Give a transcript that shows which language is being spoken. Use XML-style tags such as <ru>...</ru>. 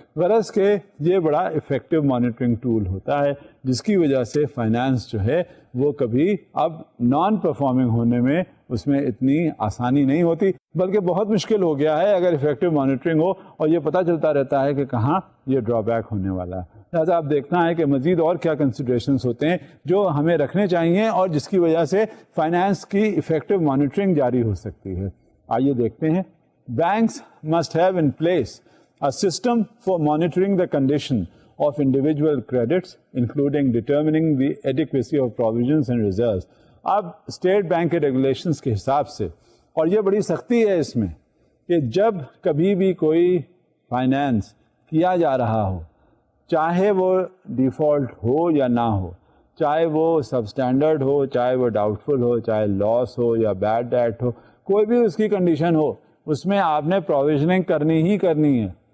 <ur>غرض کہ یہ بڑا افیکٹو مانیٹرنگ ٹول ہوتا ہے، جس کی وجہ سے فائنانس جو ہے وہ کبھی اب نان پرفارمنگ ہونے میں اس میں اتنی آسانی نہیں ہوتی، بلکہ بہت مشکل ہو گیا ہے اگر افیکٹو مانیٹرنگ ہو اور یہ پتہ چلتا رہتا ہے کہ کہاں یہ ڈرا بیک ہونے والا ہے. لہٰذا آپ دیکھنا ہے کہ مزید اور کیا کنسیڈریشنس ہوتے ہیں جو ہمیں رکھنے چاہیے اور جس کی وجہ سے فائنانس کی افیکٹو مانیٹرنگ جاری ہو سکتی ہے. آئیے دیکھتے ہیں.</ur> <en>Banks must have in place a system for monitoring the condition of individual credits, including determining the adequacy of provisions and reserves.</en> <ur>اب اسٹیٹ بینک کے ریگولیشنس کے حساب سے، اور یہ بڑی سختی ہے اس میں، کہ جب کبھی بھی کوئی فائنینس کیا جا رہا ہو، چاہے وہ ڈیفالٹ ہو یا نہ ہو، چاہے وہ سب اسٹینڈرڈ ہو، چاہے وہ ڈاؤٹ فل ہو، چاہے لاس ہو یا بیڈ ڈیٹ ہو، کوئی بھی اس کی کنڈیشن ہو، اس میں آپ نے پروویژننگ کرنی ہی کرنی ہے.</ur>